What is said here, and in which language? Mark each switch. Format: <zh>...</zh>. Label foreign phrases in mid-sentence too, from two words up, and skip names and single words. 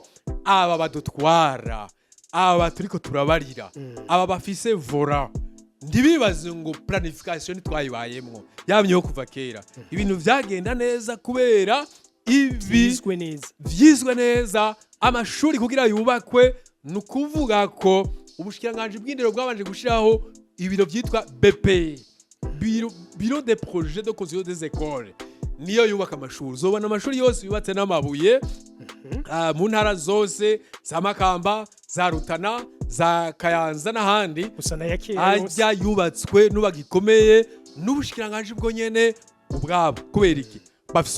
<rn>aba badutwara aba turiko turabarira aba bafise vora ndibibaze ngo planification twayibayemwo yamyeho kuva kera ibintu vyagenda neza kubera ibi vyizwe neza amashuri kugira yubakwe nukuvuga ko ubushikiranganje bw'indero bwabanje gushiraho ibiro vyitwa BP</rn> <fr>Bureau des projets de construction des écoles</fr> <rn>niyo yubaka amashuri zobana amashuri yose yubatse n'amabuye mu ntara zose za Makamba za Rutana za Kayanza n'ahandi ajya yubatswe nubagikomeye n'ubushikiranganje bwo nyene ubwabo kubera iki bafise</rn>